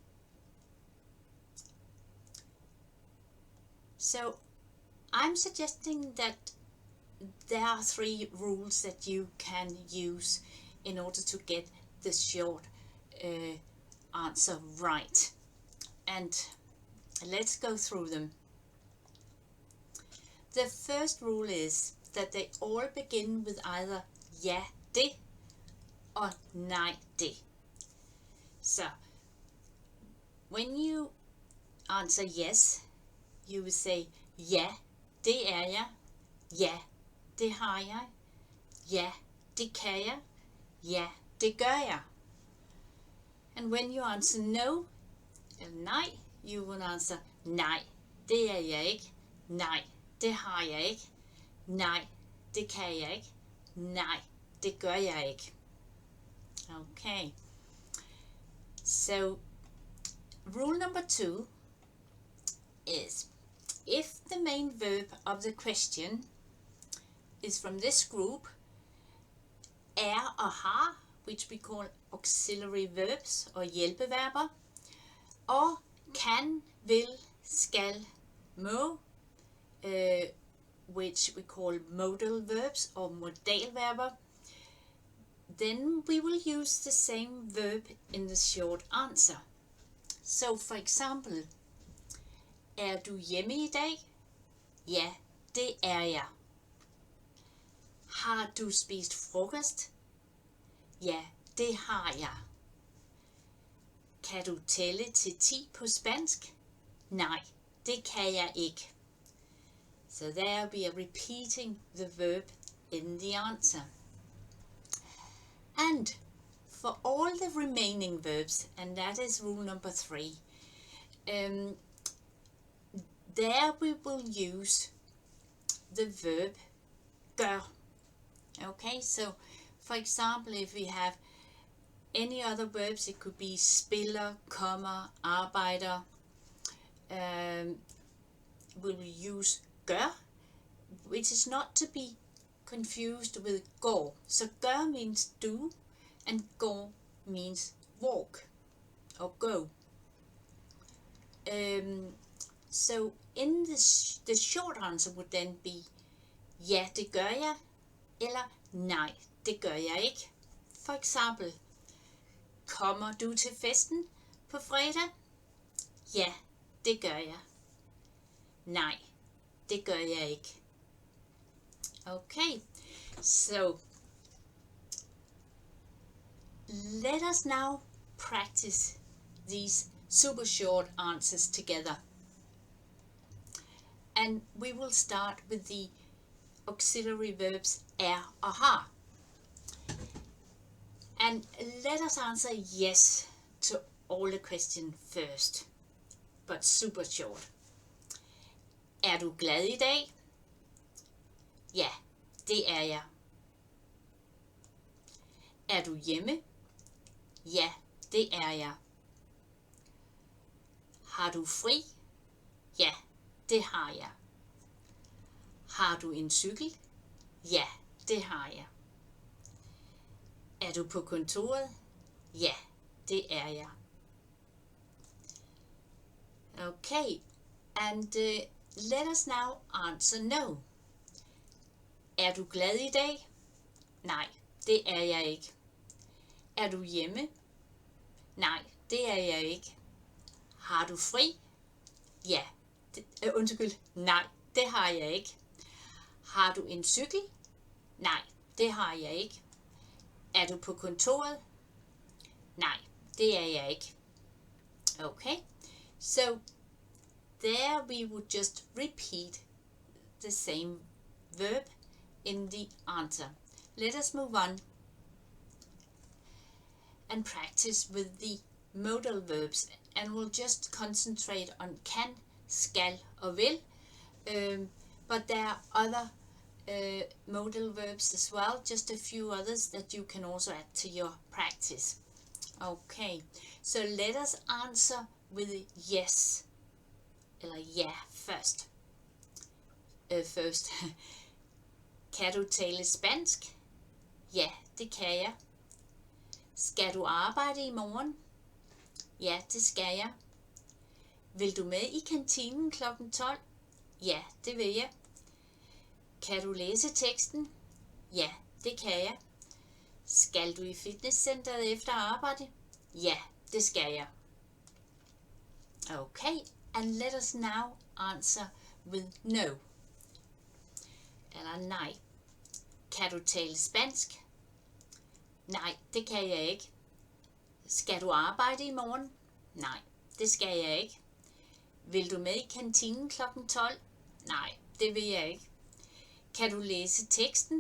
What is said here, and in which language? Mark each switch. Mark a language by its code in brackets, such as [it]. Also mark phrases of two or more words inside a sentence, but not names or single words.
[en] So I'm suggesting that there are 3 rules that you can use in order to get the short answer right, and let's go through them. The first rule is that they all begin with either [da] ja, det [en] or [da] nej, det. [en] So when you answer yes, you will say, [da] ja, det er jeg. Ja, det har jeg. Ja, det kan jeg. Ja, det gør jeg. [en] And when you answer no, nej, you will answer, [da] nej, det er jeg ikke. Nej, det har jeg ikke. Nej, det kan jeg ikke. Nej, det gør jeg ikke. [en] Okay. So rule number 2 is, if the main verb of the question is from this group, [da] er og har, [en] which we call auxiliary verbs or hjælpeverber, or [da] kan, vil, skal, må, [en] which we call modal verbs or modalverber, then we will use the same verb in the short answer. So for example, [da] er du hjemme i dag? Ja, det er jeg. Har du spist frokost? Ja, det har jeg. Kan du tælle til 10 på spansk? Nej, det kan jeg ikke. [en] So there we are repeating the verb in the answer. And for all the remaining verbs, and that is rule number 3, there we will use the verb gør. Okay, so for example, if we have any other verbs, it could be [da] spiller, kommer, arbejder, [en] we will use gør, which is not to be confused with går. So gør means do, and går means walk or go. So in the short answer would then be, [da] ja, det gør jeg, eller nej, det gør jeg ikke. For eksempel, kommer du til festen på fredag? Ja, det gør jeg. Nej, det gør jeg ikke. [en] Okay, so let us now practice these super short answers together. And we will start with the auxiliary verbs [da] er og har. [en] And let us answer yes to all the questions first, but super short. [da] Er du glad i dag? Ja, det er jeg. Er du hjemme? Ja, det er jeg. Har du fri? Ja, det har jeg. Har du en cykel? Ja, det har jeg. Er du på kontoret? Ja, det er jeg. Okay, and let us now answer no. Er du glad i dag? Nej, det er jeg ikke. Er du hjemme? Nej, det er jeg ikke. Har du fri? Ja, nej, det har jeg ikke. Har du en cykel? Nej, det har jeg ikke. Er du på kontoret? Nej, det er jeg ikke. [en] Okay, so there we would just repeat the same verb in the answer. Let us move on and practice with the modal verbs, and we'll just concentrate on [da] kan, skal og vil, [en] but there are other modal verbs as well, just a few others that you can also add to your practice. Okay, so let us answer with yes, [da] eller ja først. Først. Kan du tale spansk? Ja, det kan jeg. Skal du arbejde i morgen? Ja, det skal jeg. Vil du med i kantinen kl. 12? Ja, det vil jeg. Kan du læse teksten? Ja, det kan jeg. Skal du i fitnesscenteret efter arbejde? Ja, det skal jeg. [en] Okay, and let us now answer with no. [da] Eller nej. Kan du tale spansk? Nej, det kan jeg ikke. Skal du arbejde i morgen? Nej, det skal jeg ikke. Vil du med i kantinen kl. 12? Nej, det vil jeg ikke. Kan du læse teksten?